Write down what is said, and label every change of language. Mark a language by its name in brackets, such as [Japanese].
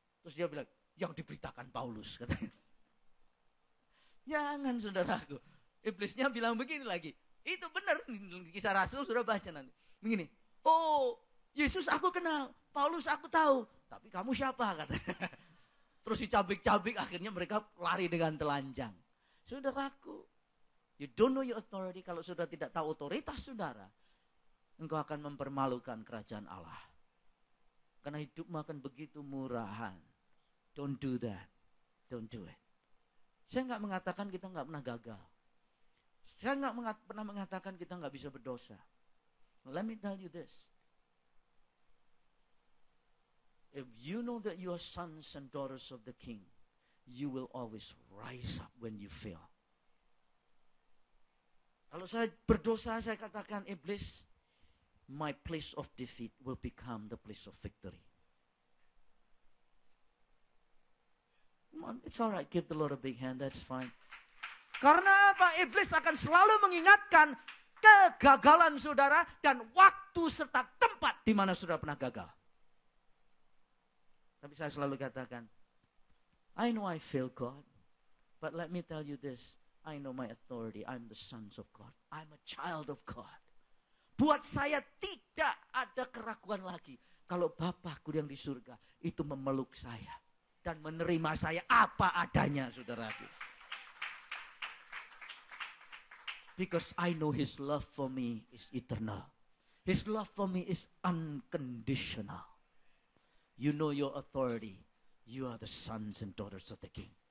[Indonesian] Terus dia bilang, yang diberitakan Paulus, katanya. Jangan saudaraku. Iblisnya bilang begini lagi. Itu benar, Kisah Rasul sudah baca nanti. Begini, oh Yesus aku kenal, Paulus aku tahu, tapi kamu siapa, katanya. Terus dicabik-cabik, akhirnya mereka lari dengan telanjang. [English] Saudaraku, you don't know your authority. [Indonesian] Kalau sudah tidak tahu otoritas saudara, engkau akan mempermalukan kerajaan Allah. Karena hidupmu akan begitu murahan. [English] Don't do that. Don't do it. [Indonesian] Saya nggak mengatakan kita nggak pernah gagal. Saya nggak pernah mengatakan kita nggak bisa berdosa. [English] Let me tell you this. If you know that you are sons and daughters of the King, you will always rise up when you fail. [Indonesian] Kalau saya berdosa, saya katakan, iblis, [English] my place of defeat will become the place of victory. Come on, it's alright. Give the Lord a big hand, that's fine. [Indonesian] Karena apa? Iblis akan selalu mengingatkan kegagalan saudara dan waktu serta tempat di mana saudara pernah gagal. Tapi saya selalu katakan, [English] I know I failed God, but let me tell you this, I know my authority, I'm the sons of God, I'm a child of God. [Indonesian] Buat saya tidak ada keraguan lagi kalau Bapakku yang di surga itu memeluk saya dan menerima saya apa adanya, saudaraku. [English] Because I know His love for me is eternal. His love for me is unconditional. You know your authority. You are the sons and daughters of the King.